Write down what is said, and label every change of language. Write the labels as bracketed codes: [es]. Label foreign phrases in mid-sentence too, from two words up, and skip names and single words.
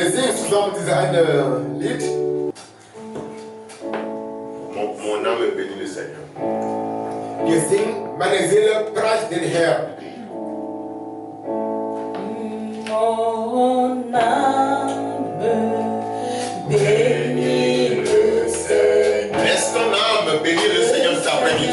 [fr] Mon âme bénit le Seigneur. [de] Wir singen, meine Seele preist den Herrn. [fr] Mon âme bénit le Seigneur. Laisse ton âme bénir le Seigneur cet après-midi.